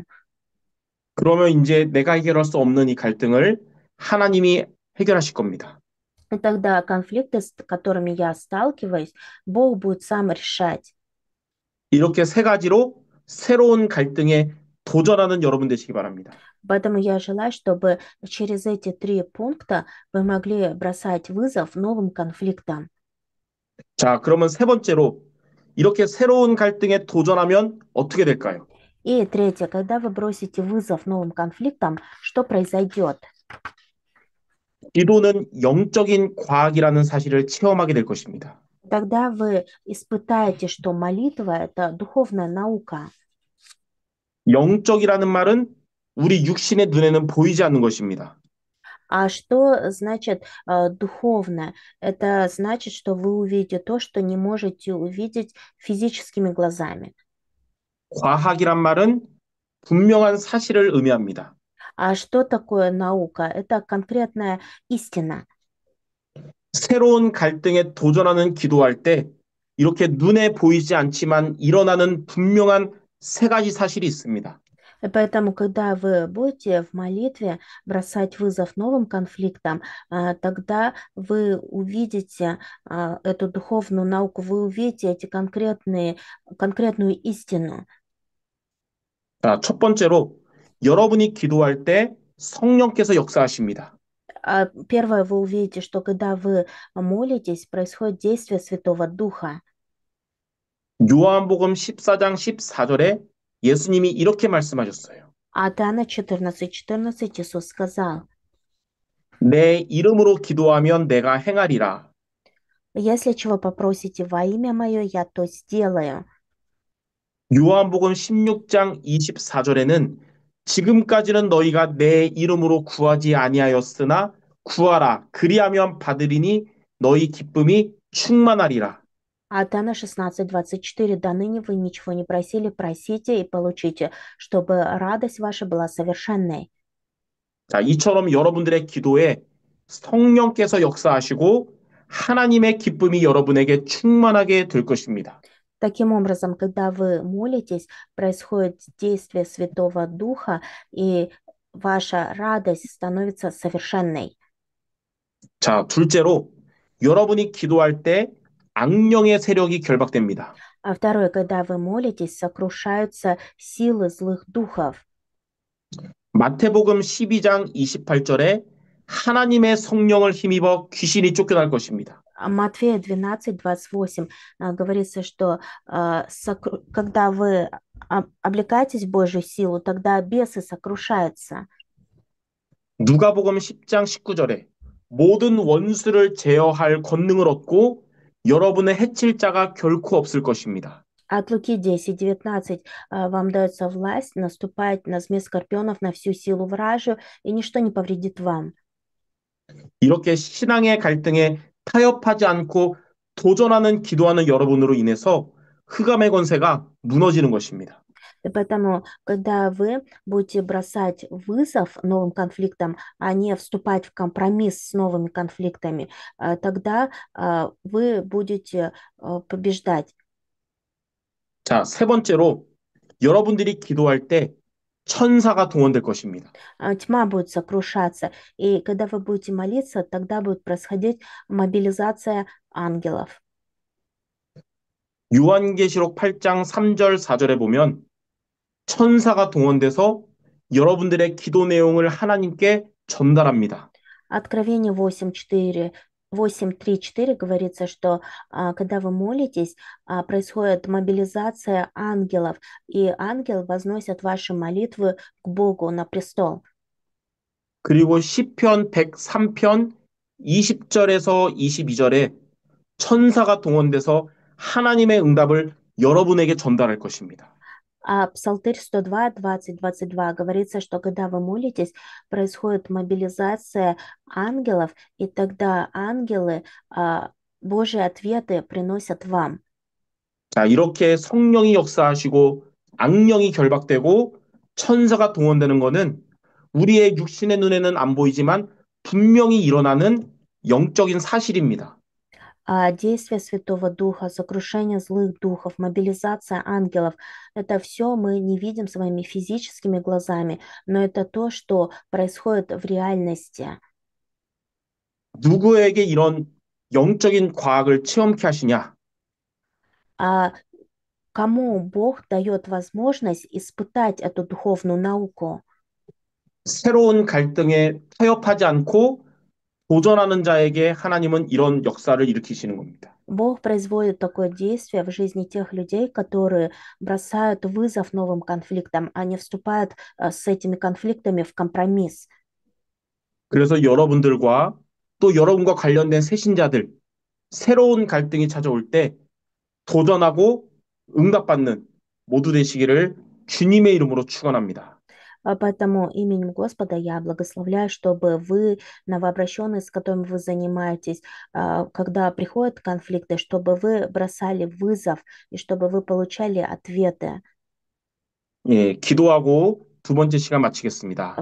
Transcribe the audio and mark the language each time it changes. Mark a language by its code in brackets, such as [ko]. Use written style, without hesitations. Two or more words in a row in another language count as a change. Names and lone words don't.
[ko] 그러면 이제 내가 해결할 수 없는 이 갈등을 하나님이 해결하실 겁니다. [ru] И тогда конфликты, с которыми я сталкиваюсь, Бог будет сам решать. [ko] 이렇게 세 가지로 새로운 갈등에 도전하는 여러분 되시기 바랍니다. [ru] Поэтому я желаю, чтобы через эти три пункта вы могли бросать вызов новым конфликтам. [ko] 자, 그러면 세 번째로 이렇게 새로운 갈등에 도전하면 어떻게 될까요? [ru] И третье, когда вы бросите вызов новым конфликтам, что произойдет? [ko] 기도는 영적인 과학이라는 사실을 체험하게 될 것입니다. [ru] Тогда вы испытаете, что молитва– это духовная наука. [ko] 영적이라는 말은 우리 육신의 눈에는 보이지 않는 것입니다. [ru] А что значит духовное? Это значит, что вы увидите то, что не можете увидеть физическими глазами. [ko] 과학이란 말은 분명한 사실을 의미합니다. [ru] А что такое наука? Это конкретная истина. [ko] 새로운 갈등에 도전하는 기도할 때 이렇게 눈에 보이지 않지만 일어나는 분명한 세 가지 사실이 있습니다. [ru] И поэтому, когда вы будете в молитве бросать вызов новым конфликтам, тогда вы увидите эту духовную науку, вы увидите эти конкретную истину. [ko] 자, 첫 번째로 여러분이 기도할 때 성령께서 역사하십니다. [ru] Первое, вы увидите, что когда вы молитесь, происходит действие Святого Духа. [ko] 요한복음 14장 14절에 예수님이 이렇게 말씀하셨어요. [ru] А Иоанна 14:14 Иисус сказал, [ko] 내 이름으로 기도하면 내가 행하리라. [ru] если чего попросите во имя Мое, я то сделаю. [ko] 요한복음 16장 24절에는 지금까지는 너희가 내 이름으로 구하지 아니하였으나 구하라 그리하면 받으리니 너희 기쁨이 충만하리라. [ru] А Иоанна 16:24 до ныне вы ничего не просили, просите и получите, чтобы радость ваша была совершенной. [ko] 자, 이처럼 여러분들의 기도에 성령께서 역사하시고 하나님의 기쁨이 여러분에게 충만하게 될 것입니다. [ru] Таким образом, когда вы молитесь, происходит действие Святого Духа, и ваша радость становится совершенной. [ko] 자, 둘째로 여러분이 기도할 때 악령의 세력이 결박됩니다. [ru] А второе, когда вы молитесь, сокрушаются силы злых духов. [ko] 마태복음 12장 28절에 하나님의 성령을 힘입어 귀신이 쫓겨날 것입니다. [ru] Матфея 12:28 говорится, что когда вы облекаетесь в Божью силу, тогда бесы сокрушаются. [ko] 누가복음 10장 19절에 모든 원수를 제어할 권능을 얻고 여러분의 해칠 자가 결코 없을 것입니다. [ru] От Луки 10:19 вам дается власть наступать на змей скорпионов, на всю силу вражью, и ничто не повредит вам. [ko] 이렇게 신앙의 갈등에 타협하지 않고 도전하는 기도하는 여러분으로 인해서 흑암의 권세가 무너지는 것입니다. [ru] И поэтому, когда вы будете бросать вызов новым конфликтам, а не вступать в компромисс с новыми конфликтами, тогда вы будете побеждать. [ko] 자, 세 번째로 여러분들이 기도할 때 천사가 동원될 것입니다. [ru] Тьма будет сокрушаться. И когда вы будете молиться, тогда будет происходить мобилизация ангелов. [ko] 요한계시록 8장 3절 4절에 보면 천사가 동원돼서 여러분들의 기도 내용을 하나님께 전달합니다. [ru] Откровение 8:4, 8:3-4 говорится, что когда вы молитесь, происходит мобилизация ангелов, и ангел возносит ваши молитвы к Богу на престол. [ko] 그리고 시편 103편 20절에서 22절에 천사가 동원돼서 하나님의 응답을 여러분에게 전달할 것입니다. [ru] А Псалтырь 102, 20-22 говорится, что когда вы молитесь, происходит мобилизация ангелов, и тогда ангелы Божьи ответы приносят вам. [ko] 자, 이렇게 성령이 역사하시고 악령이 결박되고 천사가 동원되는 것은 우리의 육신의 눈에는 안 보이지만 분명히 일어나는 영적인 사실입니다. [ru] Действие Святого Духа, сокрушение злых духов, мобилизация ангелов — это все мы не видим своими физическими глазами, но это то, что происходит в реальности. [ko] 누구에게 이런 영적인 과학을 체험케 하시냐? [ru] А кому Бог дает возможность испытать эту духовную науку? [ko] 새로운 갈등에 타협하지 않고 도전하는 자에게 하나님은 이런 역사를 일으키시는 겁니다. [ru] Бог производит такое действие в жизни тех людей, которые бросают вызов новым конфликтам, а не вступают с этими конфликтами в компромисс. [ko] 그래서 여러분들과 또 여러분과 관련된 새신자들, 새로운 갈등이 찾아올 때 도전하고 응답받는 모두 되시기를 주님의 이름으로 축원합니다. [ru] Поэтому именем Господа я благословляю, чтобы вы, новообращенные, с которыми вы занимаетесь, когда приходят конфликты, чтобы вы бросали вызов и чтобы вы получали ответы. [ko] 예, 기도하고 두 번째 시간 마치겠습니다.